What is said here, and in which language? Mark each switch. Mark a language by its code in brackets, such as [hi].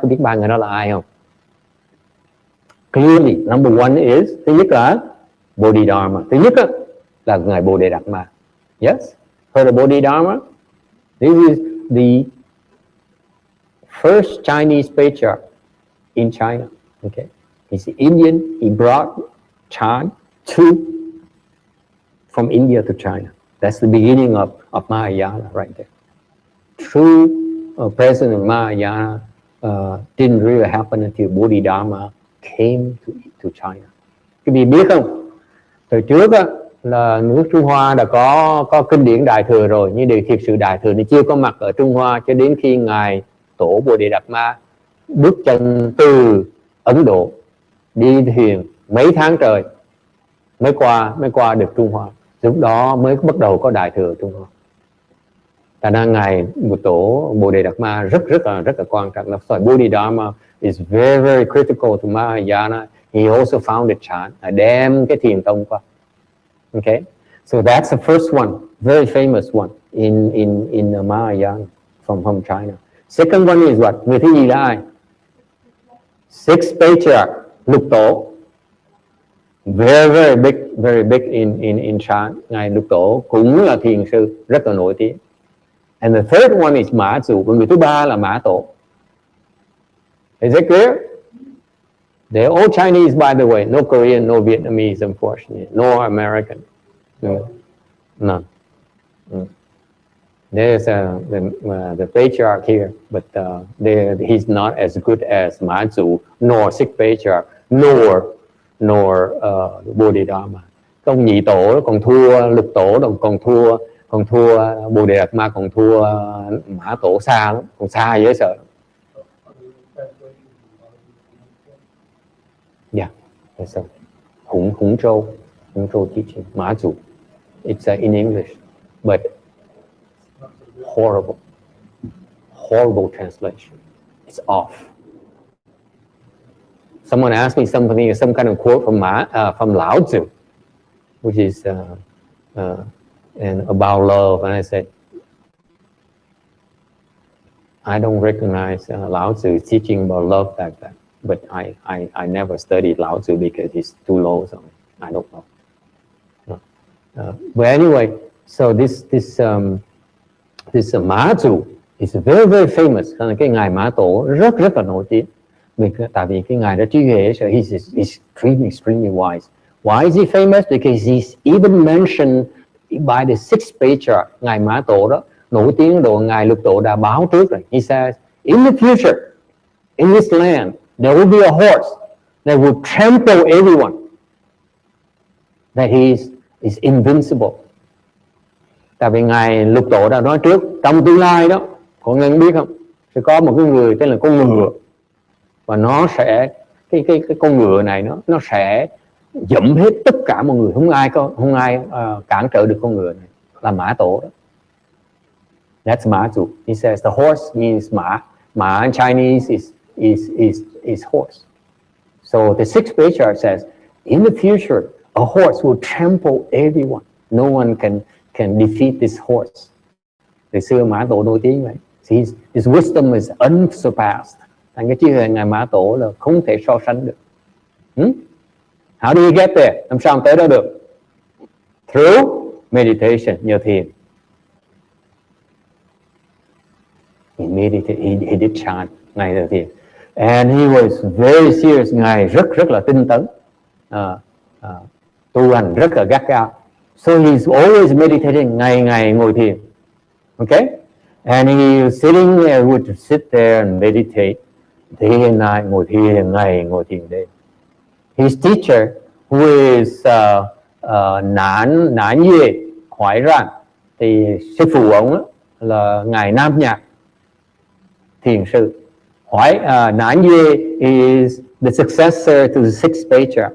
[vi] Có biết ba người đó là ai không? [en] Clearly, number one is, [vi] thứ nhất là Bodhidharma. Thứ nhất là ngài Bồ Đề Đạt Ma. [en] Yes, heard of Bodhidharma? This is the first Chinese patriarch in China. Okay, he's Indian. He brought chant from India to China. That's the beginning of Mahayana right there. True presence of Mahayana didn't really happen until Bodhidharma came to China. [vi] Quý vị biết không? Thời trước là nước Trung Hoa đã có kinh điển Đại Thừa rồi, nhưng điều thiệt sự Đại Thừa nó chưa có mặt ở Trung Hoa cho đến khi ngài Tổ Bồ Đề Đạt Ma bước chân từ Ấn Độ đi thuyền mấy tháng trời mới qua được Trung Hoa. Lúc đó mới bắt đầu có Đại Thừa Trung Hoa. Thành ra ngài Tổ Bồ Đề Đạt Ma rất là quan trọng. [en] So Bodhidharma is very, very critical to Mahayana. He also founded chant, [vi] đem cái thiền tông qua. [en] Okay, so that's the first one, very famous one in Mahayana from China. Second one is what? [vi] Người thứ gì là ai? [en] Six patriarch, Lục Tổ. Very big in chant. [vi] Ngài Lục Tổ cũng là thiền sư rất là nổi tiếng. [en] And the third one is Mã Dụ, [vi] và người thứ ba là Mã Tổ. [en] Is it clear? They're all Chinese, by the way. No Korean, no Vietnamese, unfortunately. No American. None. There's the patriarch here, but he's not as good as Mã Dụ, nor Six Patriarch, nor Bodhidharma. [vi] Ông nhị tổ còn thua Lục Tổ, còn thua Bồ Đề Đạt Ma, còn thua Mã Tổ xa lắm, còn xa dễ sợ. [en] Yeah, that's so. Hùng Châu teaching Mã Dụ. It's in English, but horrible translation. It's off. Someone asked me some kind of quote from Lao Tzu, which is and about love, and I said, I don't recognize Lao Tzu teaching about love like that. But I never studied Lao Tzu because he's too low, so I don't know. But anyway, so this Mã Dụ is very, very famous. [vi] Cái ngài Mã Tổ rất là nổi tiếng. Tại vì cái ngài đó trí huệ, [en] so he's extremely wise. Why is he famous? Because he's even mentioned by the sixth patriarch. [vi] Ngài Mã Tổ đó nổi tiếng độ ngài Lục Tổ đã báo trước rồi. [en] He says, in the future, in this land, there will be a horse that will trample everyone. That he is invincible. [vi] Tại vì ngài Lục Tổ đã nói trước, trong tương lai đó, có người biết không? Sẽ có một cái người tên là con ngựa, và nó sẽ cái con ngựa này nó sẽ dẫm hết tất cả mọi người, không ai cản trở được con ngựa này, là Mã Tổ đó. [en] That's Mã Dụ. He says the horse means Mã. Mã in Chinese is horse. So the sixth patriarch says, in the future, a horse will trample everyone. No one can defeat this horse. [vi] Từ xưa Mã Tổ nổi tiếng vậy. [en] His wisdom is unsurpassed. [vi] Thành cái trí huệ ngài Mã Tổ là không thể so sánh được. [en] How do you get there? [vi] Làm sao tới đó được? [en] through meditation, [vi] nhờ thiền. [en] He meditated, he did chant, [vi] Ngài là thiền. [en] And he was very serious, [vi] Ngài rất là tinh tấn, tu hành rất là gắt gao. [en] So he's always meditating, [vi] ngày ngồi thiền. [en] Okay? And he sitting there, would sit there and meditate day and night, [vi] ngồi thiền ngày, ngồi thiền đêm. [en] His teacher, who is Nán Duệ Hoài Ran, [vi] thì sư phụ ông là Ngài Nam Nhạc thiền sư. [en] Nán Duệ is the successor to the sixth patriarch.